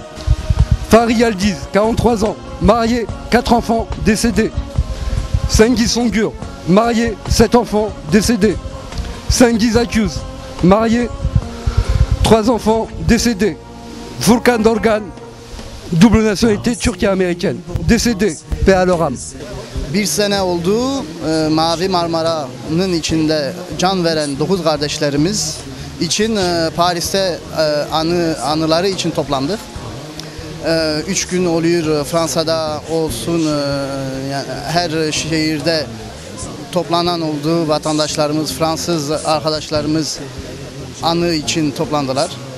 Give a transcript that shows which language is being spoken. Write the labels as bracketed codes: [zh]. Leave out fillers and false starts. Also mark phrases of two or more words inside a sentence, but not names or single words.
[fr] Fari Aldiz, 43 ans, marié, 4 enfants, décédé. Sengiz Songur, marié, 7 enfants, décédé. Sengiz Akuz, marié, 3 enfants, décédés. Furkan Dorgan, double nationalité turque et américaine, décédé, paix à leur âme. [tr] Bir sene oldu Mavi Marmara'nın içinde can veren 9 kardeşlerimiz için Paris'te anıları için toplandık. 3 gün oluyor, Fransa'da olsun, yani her şehirde toplanan oldu, vatandaşlarımız, Fransız arkadaşlarımız anı için toplandılar.